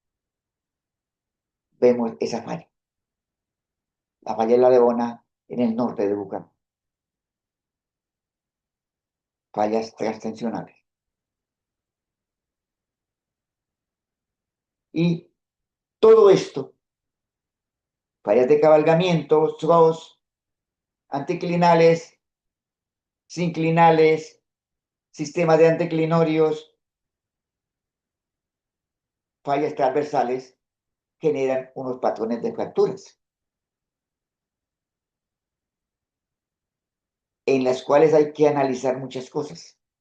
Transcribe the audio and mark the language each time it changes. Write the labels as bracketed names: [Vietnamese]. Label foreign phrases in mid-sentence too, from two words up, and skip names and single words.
[Spanish] Vemos esa falla, la falla de la Leona en el norte de Bucaramanga, fallas transtensionales. Y todo esto, fallas de cabalgamiento, troz, anticlinales, sinclinales, sistema de anticlinorios, fallas transversales, generan unos patrones de fracturas, en las cuales hay que analizar muchas cosas.